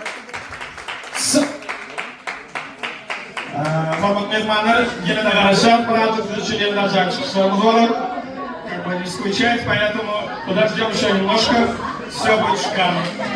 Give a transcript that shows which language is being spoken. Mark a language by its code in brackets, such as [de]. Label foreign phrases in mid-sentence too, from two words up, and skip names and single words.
[uz] Hormat mehmonlar, yana qarashab, Prato uchun yana chiqishlarimiz bor. [ru] Как бы не скучать, поэтому подождем еще немножко, все будет шикарно.